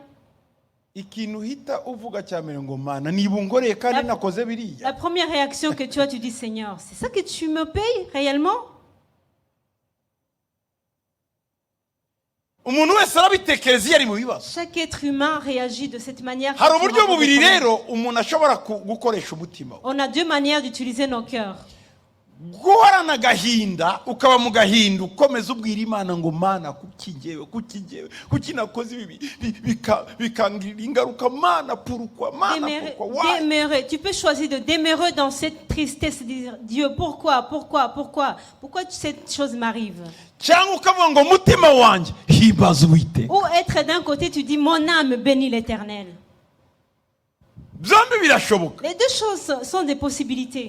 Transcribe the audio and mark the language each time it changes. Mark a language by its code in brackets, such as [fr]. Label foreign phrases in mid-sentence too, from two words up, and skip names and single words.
[fr] La première réaction que tu as, tu dis Seigneur, c'est ça que tu me payes réellement? Chaque être humain réagit de cette manière. On a deux manières d'utiliser nos cœurs. [rw] guhorana agahinda ukaba mu gahinda ukomeza ubwira Imana ngo Mana kuki nakoze ibi bikangirira ingaruka Mana pourquoi [fr] démérer. Tu peux choisir de démérer dans cette tristesse, dire Dieu pourquoi cette chose m'arrive. Ou être d'un côté tu dis mon âme bénit l'Éternel. Les deux choses sont des possibilités.